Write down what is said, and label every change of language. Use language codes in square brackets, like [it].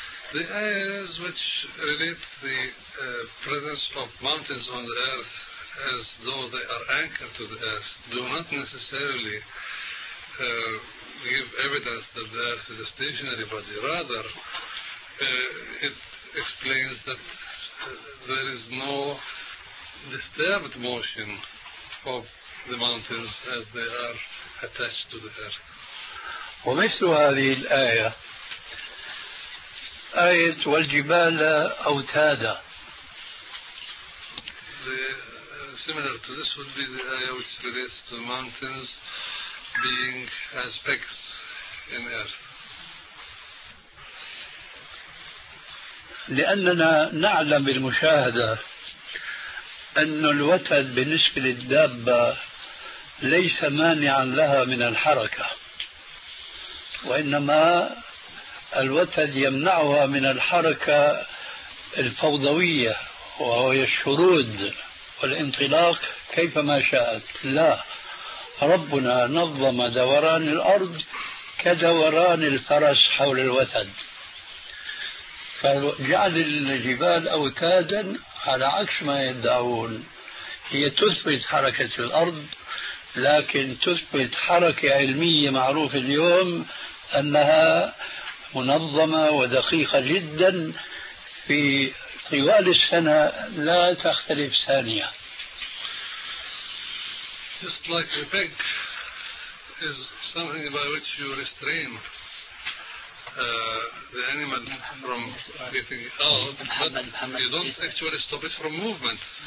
[en] The ayahs which relate the presence of mountains on the earth as though they are anchored to the earth do not necessarily give evidence that the earth is a stationary body. Rather, it explains that there is no disturbed motion of the mountains as they are attached to the earth. [ar] ومثل هذه الآية آية والجبال أوتادا. [en] Similar to this would be the ayah which relates to mountains being as pegs in earth. [ar] لأننا نعلم بالمشاهدة أن الوتد بالنسبة للدابة ليس مانعا لها من الحركة وإنما الوتد يمنعها من الحركة الفوضوية وهي الشرود والانطلاق كيفما شاءت. لا، ربنا نظم دوران الأرض كدوران الفرس حول الوتد، فجعل الجبال أوتادا على عكس ما يدعون، هي تثبت حركة الأرض لكن تثبت حركة علمية معروفة اليوم أنها منظمة ودقيقة جدا في طوال السنة لا تختلف ثانية. [en] Just like a peg is something by which you restrain the animal from getting out, but you don't actually stop it from movement.